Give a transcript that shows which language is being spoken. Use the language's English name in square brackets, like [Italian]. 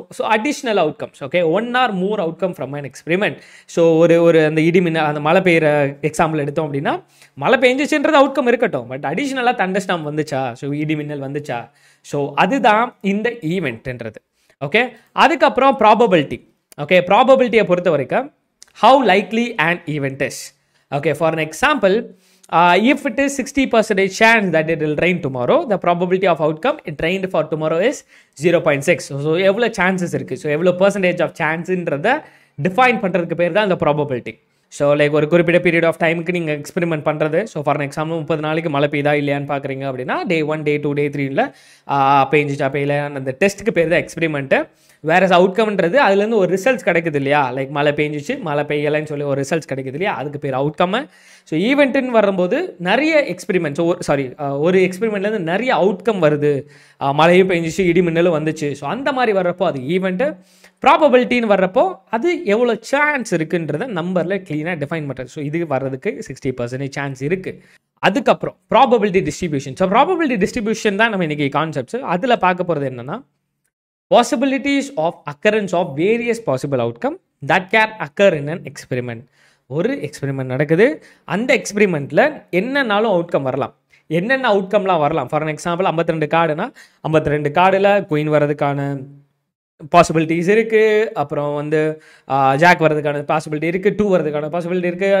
[English] So additional outcomes. Okay, one or more outcome from an experiment. [Tamil] So ஒரு அந்த இடிமின்னல், அந்த மழை பெய்கிற எக்ஸாம்பிள் எடுத்தோம் அப்படின்னா, மழை பெஞ்சிச்சுன்றது அவுட்கம் இருக்கட்டும், பட் அடிஷ்னலாக தண்டர்ஸ்டார்ம் வந்துச்சா, ஸோ இடிமின்னல் வந்துச்சா, ஸோ அதுதான் இந்த ஈவெண்ட்ன்றது. [English] okay, [Tamil] அதுக்கப்புறம் [English] Probability. Okay, ப்ராபபிலிட்டியை [Tamil] பொறுத்த வரைக்கும் [English] how likely an event is. Okay, for an example, if it is 60% chance that it will rain tomorrow, the probability of outcome it rained for tomorrow is 0.6. [Tamil] So எவ்வளோ chances இருக்குது, so எவ்வளோ percentage of சான்ஸுன்றதை define பண்ணுறதுக்கு பேர் தான் இந்த probability. So like ஒரு குறிப்பிட்ட period of டைமுக்கு நீங்கள் எக்ஸ்பெரிமெண்ட் பண்ணுறது. ஸோ ஃபார் எக்ஸாம்பிள் 30 நாளைக்கு மழை பெய்தா இல்லையான்னு பார்க்குறீங்க அப்படின்னா, டே 1 டே 2 டே 3ல பெஞ்சிச்சா பெய்யலையான்னு அந்த டெஸ்ட்டுக்கு பேர் தான் எக்ஸ்பெரிமெண்ட்டு. வேறு அவுட்கம்ன்றது அதுலேருந்து ஒரு ரிசல்ட்ஸ் கிடைக்குது இல்லையா, லைக் மழை பெஞ்சிச்சு மழை பெய்யலைன்னு சொல்லி ஒரு ரிசல்ட்ஸ் கிடைக்குது இல்லையா, அதுக்கு பேர் அவுட்கம். ஸோ ஈவெண்ட்டுன்னு வரும்போது நிறைய எக்ஸ்பெரிமெண்ட்ஸ், ஒரு எக்ஸ்பெரிமெண்ட்லேருந்து நிறைய அவுட்கம் வருது, மழையும் பெஞ்சிச்சு இடி மின்னலும் வந்துச்சு. ஸோ அந்த மாதிரி வர்றப்போ அது ஈவெண்ட்டு. ப்ராபபிலிட்டின்னு வர்றப்போ அது எவ்வளோ சான்ஸ் இருக்குன்றதை நம்பரில் க்ளீனாக டிஃபைன் பண்ணுறது. ஸோ இது வர்றதுக்கு 60% சான்ஸ் இருக்குது. அதுக்கப்புறம் probability distribution. So probability distribution தான் நம்ம இன்றைக்கி கான்செப்ட்ஸ். அதில் பார்க்க போகிறது என்னென்னா, [English] possibilities of occurrence of various possible outcome that can occur in an experiment. [Tamil] ஒரு எக்ஸ்பெரிமெண்ட் நடக்குது, அந்த எக்ஸ்பெரிமெண்ட்டில் என்னன்னாலும் அவுட்கம் வரலாம். என்னென்ன அவுட்கம்லாம் வரலாம்? ஃபார் எக்ஸாம்பிள் 52 கார்டுனா 52 கார்டில் குயின் வர்றதுக்கான பாசிபிலிட்டிஸ் இருக்குது, அப்புறம் வந்து ஜாக் வர்றதுக்கான பாசிபிலிட்டி இருக்குது, 2 வர்றதுக்கான பாசிபிலிட்டி இருக்குது.